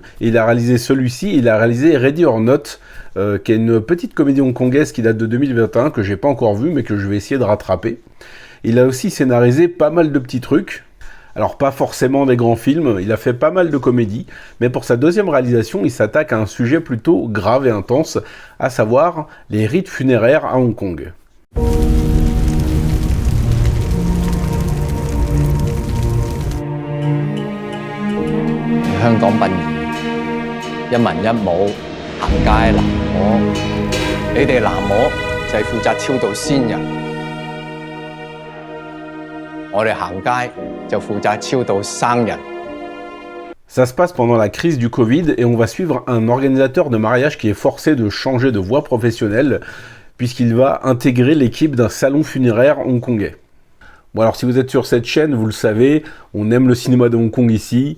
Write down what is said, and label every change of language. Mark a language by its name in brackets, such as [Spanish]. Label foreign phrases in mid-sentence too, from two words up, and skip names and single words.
[French] Et il a réalisé celui-ci, il a réalisé Ready or Not, qui est une petite comédie hongkongaise qui date de 2021, que j'ai pas encore vue, mais que je vais essayer de rattraper. Il a aussi scénarisé pas mal de petits trucs. Alors pas forcément des grands films, il a fait pas mal de comédies, mais pour sa deuxième réalisation, il s'attaque à un sujet plutôt grave et intense, à savoir les rites funéraires à Hong Kong. [Cantonese] 香港殯儀一文一武行街喃嘸，你哋喃嘸就係負責超度先人，我哋行街就負責超度生人。 [French] Ça se passe pendant la crise du Covid et on va suivre un organisateur de mariage qui est forcé de changer de voie professionnelle puisqu'il va intégrer l'équipe d'un salon funéraire hongkongais. Bon alors si vous êtes sur cette chaîne, vous le savez, on aime le cinéma de Hong Kong ici.